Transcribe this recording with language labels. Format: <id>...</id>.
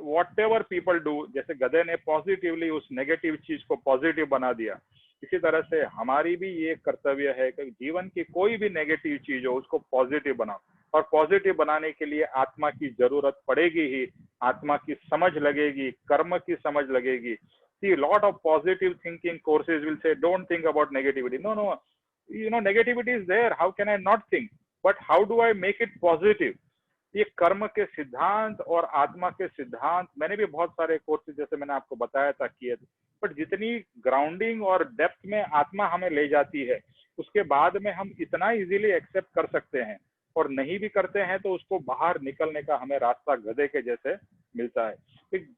<en>whatever people do,</en> <hi>जैसे गधे ने पॉजिटिवली उस नेगेटिव चीज को पॉजिटिव बना दिया, इसी तरह से हमारी भी ये कर्तव्य है कि जीवन की कोई भी नेगेटिव चीज हो उसको पॉजिटिव बनाओ। और पॉजिटिव बनाने के लिए आत्मा की जरूरत पड़ेगी ही, आत्मा की समझ लगेगी, कर्म की समझ लगेगी।</hi> <en>See, lot of positive thinking courses will say, don't think about negativity. No, you know, negativity is there. How can I not think? But how do I make it positive?</en> <hi>ये कर्म के सिद्धांत और आत्मा के सिद्धांत मैंने भी बहुत सारे कोर्सेज जैसे मैंने आपको बताया था किए, बट जितनी ग्राउंडिंग और डेप्थ में आत्मा हमें ले जाती है उसके बाद में हम इतना इजीली एक्सेप्ट कर सकते हैं। और नहीं भी करते हैं तो उसको बाहर निकलने का हमें रास्ता गधे के जैसे मिलता है।</hi>